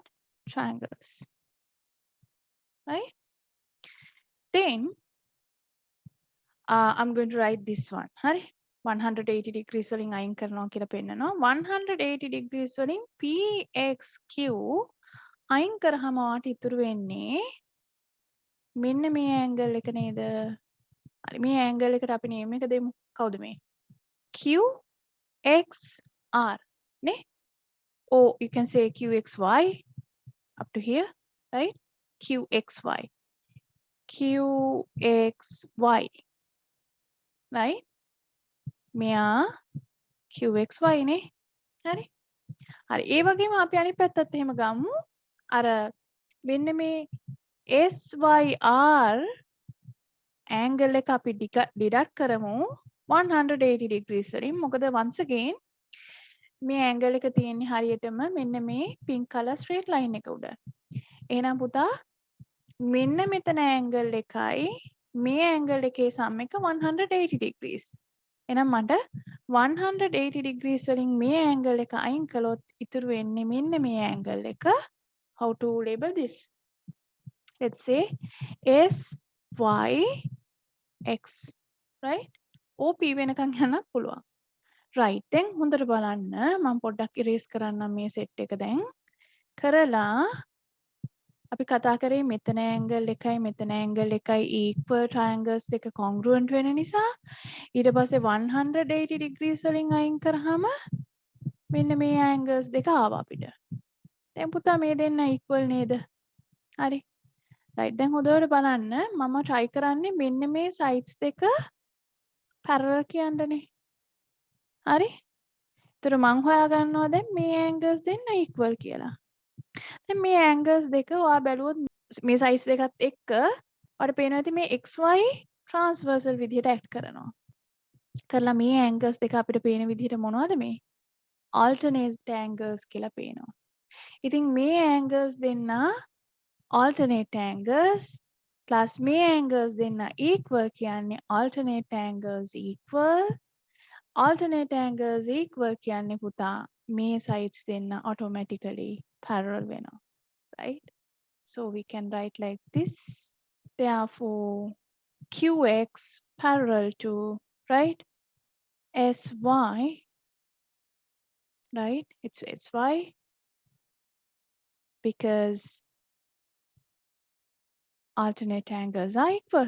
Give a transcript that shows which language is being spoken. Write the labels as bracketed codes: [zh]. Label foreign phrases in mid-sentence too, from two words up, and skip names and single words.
[en] Triangles. Right? Then I'm going to write this one. [si] හරි? 180 degrees වලින් අයින් කරනවා කියලා පෙන්නනවා. 180 degrees වලින් PXQ අයින් කරාම වාට ඉතුරු වෙන්නේ මෙන්න මේ angle එක නේද? හරි මේ angle එකට අපි name එක දෙමු. කවුද මේ? QXR නේ? [en] Or you can say QXY up to here, right? QXY. QXY. Right? [si] මෙයා QXY නේ. හරි? හරි. ඒ වගේම අපි අනිත් පැත්තත් එහෙම ගමු. අර මෙන්න මේ SYR angle එක අපි deduct කරමු 180 degrees වලින්. මොකද [en] once again [si] මේ angle එක තියෙන්නේ හරියටම මෙන්න මේ [en] pink color straight line [si] එක උඩ. එහෙනම් පුතා මෙන්න මෙතන angle එකයි මේ angle එකේ sum එක 180 degrees. එහෙනම් මට 180 degrees වලින් මේ angle එක අයින් කළොත් ඉතුරු වෙන්නේ මෙන්න මේ angle එක. [en] How to label this? Let's say SYX, right? [si] OP වෙනකන් යන්න පුළුවන්. Right. දැන් හොඳට බලන්න මම පොඩ්ඩක් erase කරන්නම් මේ set එක දැන්. කරලා අපි කතා කරේ මෙතන angle එකයි මෙතන angle එකයි [en] equal triangles [si] දෙක congruent වෙන නිසා ඊට පස්සේ 180 degrees වලින් අයින් කරාම මෙන්න මේ angles දෙක ආවා අපිට. දැන් පුතා මේ දෙන්න equal නේද? හරි. right. දැන් හොඳට බලන්න මම try කරන්නේ මෙන්න මේ sides දෙක parallel කියන්නනේ. හරි? ඒතර මං හොයාගන්නවා දැන් මේ angles දෙන්න equal කියලා. දැන් මේ angles දෙක ඔයා බැලුවොත් මේ size දෙකත් එක්ක ඔයාලට පේනවා ඇති මේ xy transversal විදිහට act කරනවා. කරලා මේ angles දෙක අපිට පේන විදිහට මොනවද මේ? [en] alternate angles [si] කියලා පේනවා. ඉතින් මේ angles දෙන්න [en] alternate angles plus [si] මේ angles දෙන්න equal කියන්නේ [en] alternate angles equal. Alternate angles equal [si] කියන්නේ පුතා මේ sides දෙන්න [en] automatically parallel [si] වෙනවා. [en] Right? So we can write like this. Therefore, QX parallel to, right, SY, right? It's SY because alternate angles are equal.